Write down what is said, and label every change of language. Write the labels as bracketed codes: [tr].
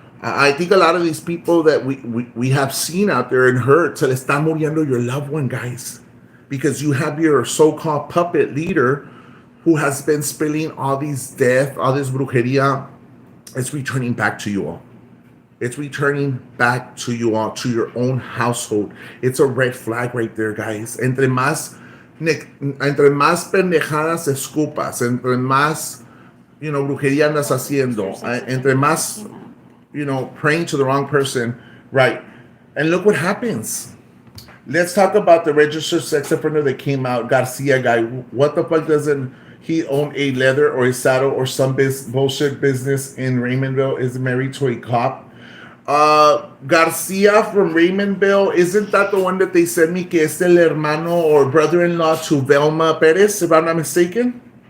[en] I think a lot of these people that we have seen out there and heard, [es] se le está muriendo [en] your loved one, guys. Because you have your so-called puppet leader who has been spilling all these death, all this brujeria. It's returning back to you all. It's returning back to you all, to your own household. It's a red flag right there, guys. [es] Entre más pendejadas escupas, entre más, brujería andas haciendo, entre más, [en] praying to the wrong person, right? And look what happens. Let's talk about the registered sex offender that came out, Garcia guy. What the fuck doesn't he own a leather or a saddle or some bullshit business in Raymondville? Is married to a cop. Garcia from Raymondville, isn't that the one that they sent me [es] que es el hermano [en] or brother-in-law to Velma Perez, if I'm not mistaken?